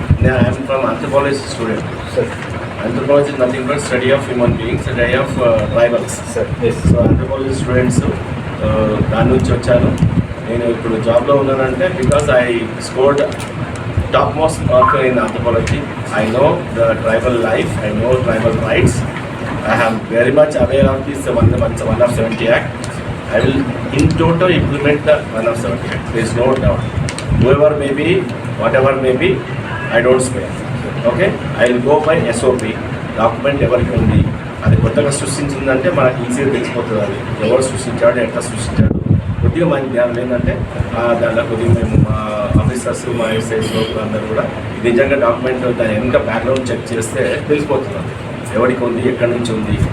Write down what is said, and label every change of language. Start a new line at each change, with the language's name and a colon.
English: I'm from anthropology student. Sir. Anthropology is nothing but study of human beings, study of tribals. Sir. Yes. So anthropology students
Telugu: దాని నుంచి వచ్చాను. నేను ఇప్పుడు జాబ్లో ఉన్నానంటే
English: Because I scored top most mark in anthropology. I know the tribal life, I know tribal rights. I am very much aware of this 170 Act. I will in total implement the 170 Act. There is no doubt. Whoever may be, whatever may be, I don't spare. Okay, I will go by SOP.
Telugu: Document ఎవరికి ఉంది, అది కొత్తగా సృష్టించిందంటే మనకి ఈజీగా తెలిసిపోతుంది. అది ఎవరు సృష్టించాడు, ఎట్లా సృష్టించాడు. కొద్దిగా మనకి ధ్యానం ఏంటంటే దాంట్లో కొద్దిగా మేము మా ఆఫీసర్స్, మా ఎస్ఐస్ అందరూ కూడా ఇది నిజంగా డాక్యుమెంట్ దాని వెనక బ్యాక్గ్రౌండ్ చెక్ చేస్తే తెలిసిపోతుంది ఎవరికి ఉంది, ఎక్కడి నుంచి ఉంది.